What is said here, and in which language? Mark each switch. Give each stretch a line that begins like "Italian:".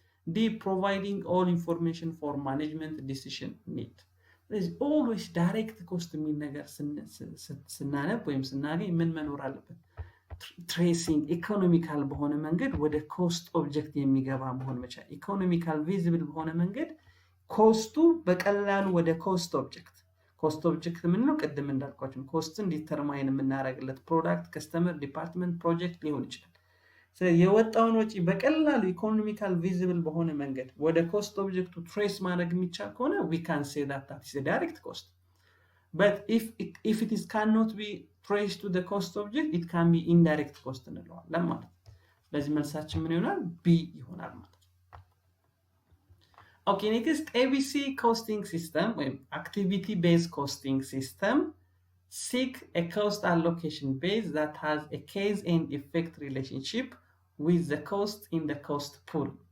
English: D providing all information for management decision need. There is always direct cost
Amharic: የሚል ነገር ስናነብ ወይም ስናገኝ ምን መኖር አለበት? ትሬሲንግ ኢኮኖሚካል በሆነ መንገድ ወደ ኮስት ኦብጀክት የሚገባ መሆን መቻል። ኢኮኖሚካል ቪዚብል በሆነ መንገድ ኮስቱ በቀላሉ ወደ ኮስት ኦብጀክት የምንለው ቅድም እንዳልኳችሁ ኮስትን ዲተርማይን የምናደርግለት ፕሮዳክት፣ ከስተመር፣ ዲፓርትመንት፣ ፕሮጀክት ሊሆን ይችላል። ስለዚህ የወጣውን ወጪ በቀላሉ ኢኮኖሚካል ቪዚብል በሆነ መንገድ ወደ ኮስት ኦብጀክቱ ትሬስ ማድረግ የሚቻል ከሆነ
English: we can say that is a direct cost. But if it cannot be traced to the cost object, it can be indirect cost
Amharic: እንለዋለን ማለት ነው። ስለዚህ መልሳችን ምን ይሆናል? ቢ ይሆናል ማለት ነው።
English: Okay, next ABC costing system ወይም activity based costing system seek a cost allocation base that has a cause and effect relationship with the cost in the cost pool.